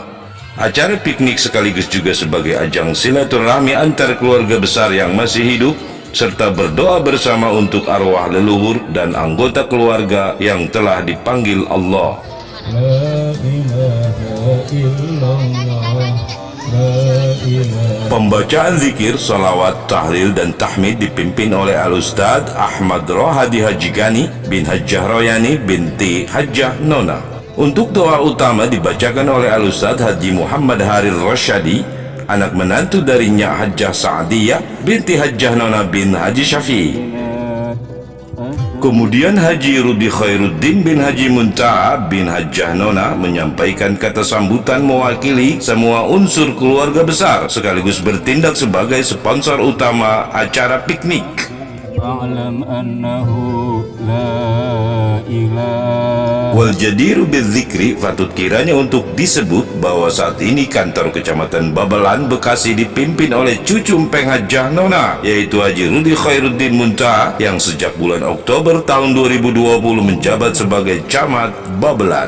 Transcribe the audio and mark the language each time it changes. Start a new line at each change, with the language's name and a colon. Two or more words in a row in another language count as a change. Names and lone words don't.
Indonesian: Acara piknik sekaligus juga sebagai ajang silaturahmi antar keluarga besar yang masih hidup, serta berdoa bersama untuk arwah leluhur dan anggota keluarga yang telah dipanggil Allah.
Arabic: La ilaha illallah.
Indonesian: Pembacaan zikir, salawat, tahlil, dan tahmid dipimpin oleh Al-Ustadz Ahmad Rohadi Haji Gani bin Hajjah Royani binti Hajjah Nona. Untuk doa utama dibacakan oleh Al-Ustadz Haji Muhammad Haril Rosyadi anak menantu dari Nyak Hajjah Sa'diyah binti Hajjah Nona bin Haji Syafi'i. Kemudian Haji Rudi Khairuddin bin Haji Muntaha bin Hajjah Nona menyampaikan kata sambutan mewakili semua unsur keluarga besar sekaligus bertindak sebagai sponsor utama acara piknik.
Arabic: Fa'lam annahu la ilaha. Wal jadiru bidzikri,
Indonesian: patut kiranya untuk disebut bahwa saat ini kantor Kecamatan Babelan, Bekasi dipimpin oleh cucu Mpeng Hajjah Nona, yaitu Haji Rudi Khairuddin Muntaha yang sejak bulan Oktober tahun 2020 menjabat sebagai Camat Babelan.